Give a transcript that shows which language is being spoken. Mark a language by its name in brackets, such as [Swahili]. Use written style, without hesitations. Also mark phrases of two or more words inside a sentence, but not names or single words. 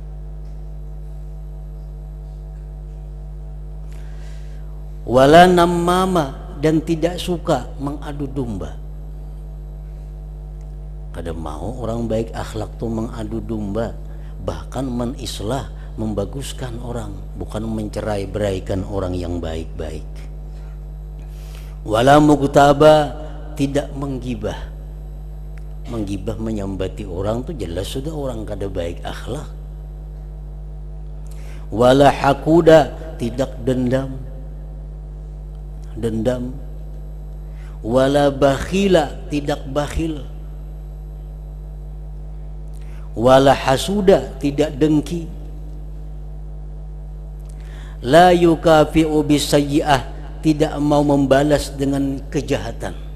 [Arabic] ولا نماما, [Indonesian] dan tidak suka mengadu domba. [Banjar] Kada mau orang baik akhlak tuh mengadu domba, bahkan menislah, membaguskan orang, bukan mencerai-beraikan orang yang baik-baik. [Arabic] ولا مغتابا, [Indonesian] tidak menggibah. [Banjar] Menggibah, menyambati orang tuh jelas sudah orang kada baik akhlak. [Arabic] ولا حقودا, [Indonesian] tidak dendam. Dendam. [Arabic] ولا بخيلا, [Indonesian] tidak bakhil. [Arabic] ولا حسودا, [Indonesian] tidak dengki. [Arabic] لا يكافئ بالسيئة, [Indonesian] tidak mau membalas dengan kejahatan.